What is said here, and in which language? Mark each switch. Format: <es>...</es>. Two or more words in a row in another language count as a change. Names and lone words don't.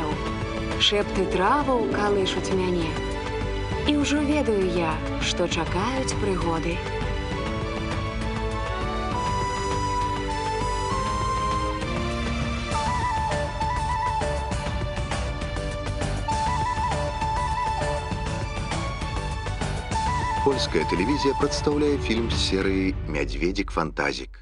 <be>Шэпты траваў калышуць мяне. І ўжо ведаю я, што чакаюць прыгоды.</be> <ru>Польская телевизия представляет фильм с серии «Медведик-фантазик».</ru>